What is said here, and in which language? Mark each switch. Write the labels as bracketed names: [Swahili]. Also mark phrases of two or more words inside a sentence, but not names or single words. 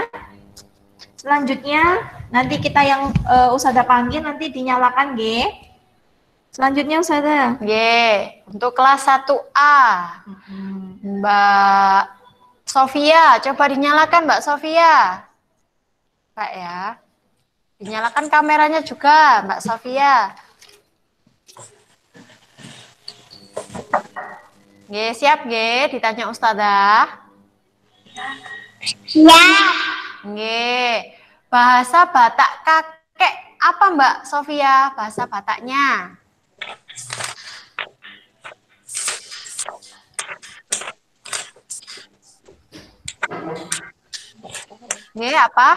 [Indonesian] Selanjutnya nanti kita yang Ustazah panggil nanti dinyalakan nggih. Selanjutnya Ustazah. Nggih, untuk kelas 1A. Mbak Sofia, coba dinyalakan Mbak Sofia. Pak ya. Dinyalakan kameranya juga Mbak Sofia. Nggih, siap nggih ditanya Ustazah. Ya. Nggih. Bahasa Batak kakek apa Mbak Sofia? Bahasa Bataknya. Nggih, apa?